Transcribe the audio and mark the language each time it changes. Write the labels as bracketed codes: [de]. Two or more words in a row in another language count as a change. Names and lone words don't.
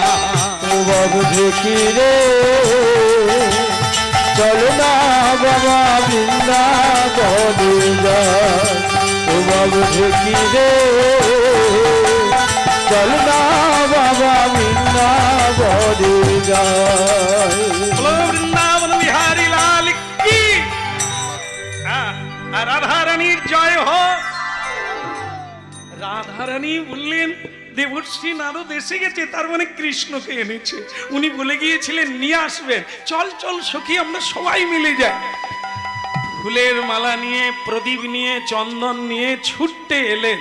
[bn] ও বাবু দেখি রে চল না বাবা বৃন্দাবনে যায় ও বাবু দেখি রে চল না বাবা বৃন্দাবনে যায় [hi] बोलो वृंदावन बिहारी लाल की राधा रानीर जय हो। [bn] রাধা রানী বললেন দেবর্ষি নারদ এসে গেছে, তার মানে কৃষ্ণকে এনেছে। উনি বলে গিয়েছিলেন নিয়ে আসবেন। চল চল সখী আমরা সবাই মিলে যাই। ফুলের মালা নিয়ে, প্রদীপ নিয়ে, চন্দন নিয়ে ছুটতে এলেন।